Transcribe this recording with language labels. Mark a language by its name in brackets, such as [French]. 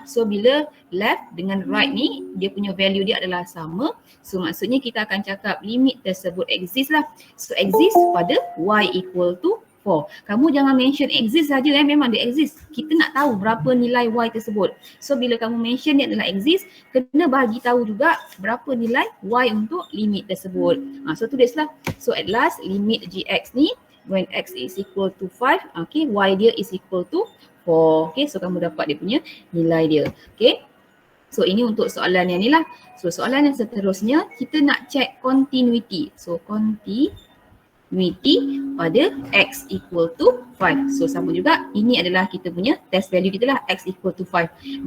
[Malay] So bila left dengan right ni dia punya value dia adalah sama, so maksudnya kita akan cakap limit tersebut exist lah. So exist pada y equal to 4. Kamu jangan mention exist saja memang dia exist. Kita nak tahu berapa nilai y tersebut. So bila kamu mention dia adalah exist, kena bagi tahu juga berapa nilai y untuk limit tersebut. So tulislah. [English] So at last limit gx ni when x is equal to 5, okay, y dia is equal to 4. [Malay] Okay, so kamu dapat dia punya nilai dia. Okay. So ini untuk soalan yang ni lah. So soalan yang seterusnya kita nak check continuity. [English] So continuity pada x equal to 5. [Malay] So sama juga, ini adalah kita punya test value kita lah, x equal to 5.